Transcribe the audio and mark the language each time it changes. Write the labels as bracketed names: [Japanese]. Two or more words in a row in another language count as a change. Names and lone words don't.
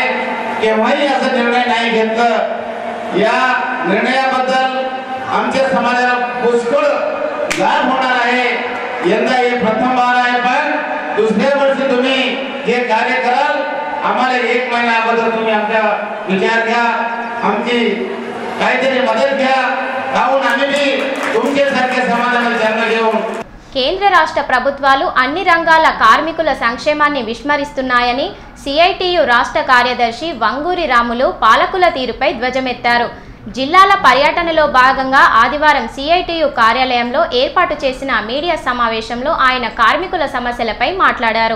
[Marathi] केव्हाही असा निर्णय नाही घेतला. या निर्णयाबद्दल आमच्या समाजाला पुष्कळ लाभ होणार आहे. यंदा हे प्रथम बार आहे, पण दुसऱ्या वर्षी तुम्ही हे कार्य कराल, आम्हाला 1 महिना अगोदर तुम्ही आमचा विचार घ्या, आमची काहीतरी मदत घ्या, काहून आम्ही बी तुमच्यासारख्या समाजामध्ये जन्म घेऊन. [Telugu] కేంద్ర రాష్ట్ర ప్రభుత్వాలు అన్ని రంగాల కార్మికుల సంక్షేమాన్ని విస్మరిస్తున్నాయని సిఐటియు రాష్ట్ర కార్యదర్శి వంగూరి రాములు పాలకుల తీరుపై ధ్వజమెత్తారు. జిల్లాల పర్యటనలో భాగంగా ఆదివారం సిఐటియు కార్యాలయంలో ఏర్పాటు చేసిన మీడియా సమావేశంలో ఆయన కార్మికుల సమస్యలపై మాట్లాడారు.